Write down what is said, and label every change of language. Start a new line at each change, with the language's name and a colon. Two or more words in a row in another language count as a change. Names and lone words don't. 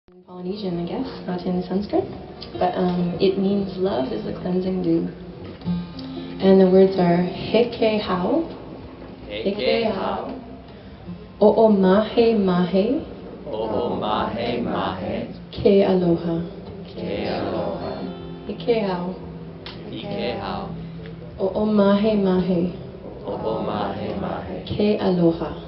English: In Polynesian, I guess, not in Sanskrit, but it means love is a cleansing dew. And the words are
Hawaiian: heke hao, o'o mahe mahe, ke aloha, heke hao, o'o mahe mahe, ke aloha.